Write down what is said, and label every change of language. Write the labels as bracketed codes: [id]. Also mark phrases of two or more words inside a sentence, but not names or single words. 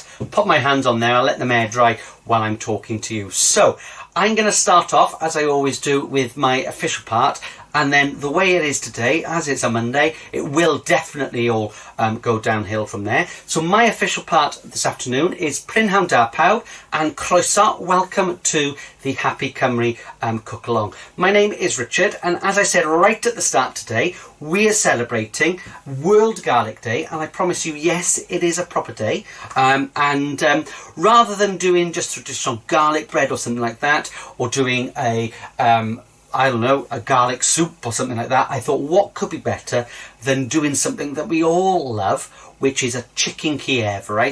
[en] Put my hands on there, I'll let them air dry while I'm talking to you. So I'm going to start off, as I always do, with my official part, and then the way it is today, as it's a Monday, it will definitely all go downhill from there. So my official part this afternoon is [cy] prynhawn da pawb [en] and croeso, welcome to the Happy Cymru Cook Along. My name is Richard, and as I said right at the start today, we are celebrating World Garlic Day, and I promise you, yes, it is a proper day. Rather than doing just traditional garlic bread or something like that, or doing a I don't know, a garlic soup or something like that, I thought what could be better than doing something that we all love, which is a Chicken Kiev, right?